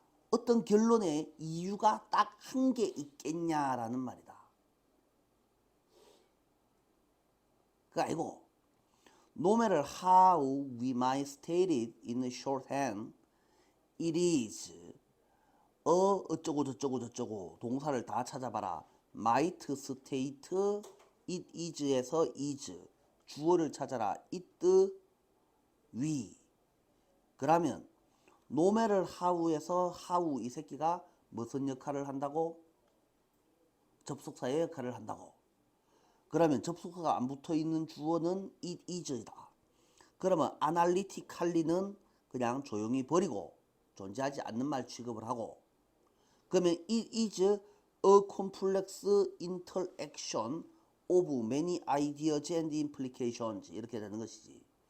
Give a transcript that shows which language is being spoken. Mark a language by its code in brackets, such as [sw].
[ko] 어떤 결론에 이유가 딱 한 개 있겠냐라는 말이다. 그 아니고 [en] no matter how we might state it in shorthand, it is [ko] 어쩌고 저쩌고 저쩌고 동사를 다 찾아봐라. [en] might, state, it is에서 is. [ko] 주어를 찾아라. it, we. 그러면 [en] no matter how [ko] 에서 how 이 새끼가 무슨 역할을 한다고? 접속사의 역할을 한다고. 그러면 접속사가 안 붙어있는 주어는 it is이다. 그러면 analytically는 그냥 조용히 버리고 존재하지 않는 말 취급을 하고, 그러면 [en] it is a complex interaction of many ideas and implications [ko] 이렇게 되는 것이지.